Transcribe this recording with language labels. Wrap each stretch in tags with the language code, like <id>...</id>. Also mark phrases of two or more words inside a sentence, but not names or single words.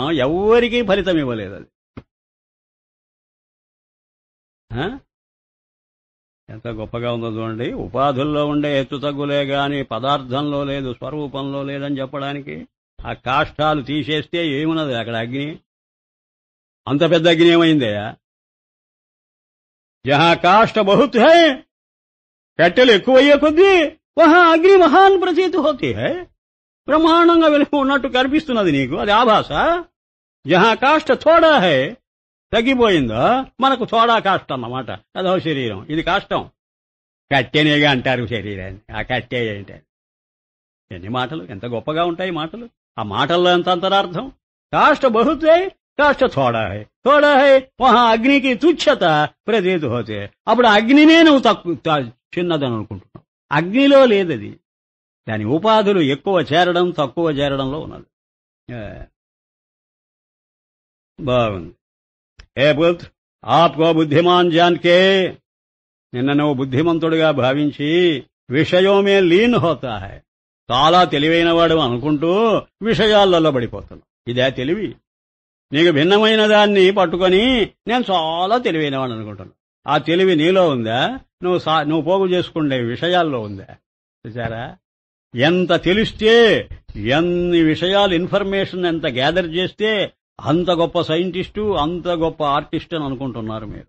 <te>ఎవరికీ ఫలితం ఇవ్వలేదు అది. ఎంత గొప్పగా ఉందో చూడండి. ఉపాధుల్లో ఉండే హెచ్చుతగ్గులే గాని పదార్థంలో లేదు, స్వరూపంలో లేదని చెప్పడానికి. ఆ కాష్టాలు తీసేస్తే ఏమున్నది అక్కడ? అగ్ని. అంత పెద్ద అగ్ని ఏమైందే?</te> <hi>जहाँ काष्ठ बहुत है,</hi> <te>కట్టెలు ఎక్కువయ్యే కొద్దీ</te> <hi>वहाँ अग्नि महान प्रतीति होती है.</hi> <te>బ్రహ్మాండంగా వెలుగు ఉన్నట్టు కనిపిస్తున్నది నీకు, అది ఆభాస.</te> <hi>जहाँ काष्ठ थोड़ा है,</hi> <te>తగ్గిపోయిందో మనకు</te> <hi>थोड़ा काष्ठ</hi> <te>అన్నమాట. అదో శరీరం, ఇది కాష్టం. కట్టెనేగా అంటారు శరీరాన్ని. ఆ కట్టె ఏంటి? ఎన్ని మాటలు, ఎంత గొప్పగా ఉంటాయి మాటలు. ఆ మాటల్లో ఎంత అంతరార్థం.</te> <hi>काष्ठ बहुत है, काष्ठ थोड़ा है. थोड़ा है वहाँ अग्निकि तुच्छता प्रतीति होते.</hi> <te>అప్పుడు అగ్నినే నువ్వు చిన్నదని అనుకుంటున్నావు. అగ్నిలో లేదది. దాని ఉపాధులు ఎక్కువ చేరడం తక్కువ చేరడంలో ఉన్నది. బాగుంది.</te> <hi>ए पुत्र, आपको बुद्धिमान जानके,</hi> <te>నిన్న నువ్వు బుద్ధిమంతుడిగా భావించి</te> <hi>विषयोंमें लीन होता है,</hi> <te>చాలా తెలివైనవాడు అనుకుంటూ విషయాలలో పడిపోతున్నావు. ఇదే తెలివి. నీకు భిన్నమైన దాన్ని పట్టుకొని నేను చాలా తెలివైనవాడు అనుకుంటున్నావు. ఆ తెలివి నీలో ఉందా? నువ్వు పోగు చేసుకునే విషయాల్లో ఉందా? చూసారా? ఎంత తెలిస్తే, ఎన్ని విషయాలు ఇన్ఫర్మేషన్ ఎంత గ్యాదర్ చేస్తే అంత గొప్ప సైంటిస్టు, అంత గొప్ప ఆర్టిస్ట్ అని అనుకుంటున్నారు మీరు.</te>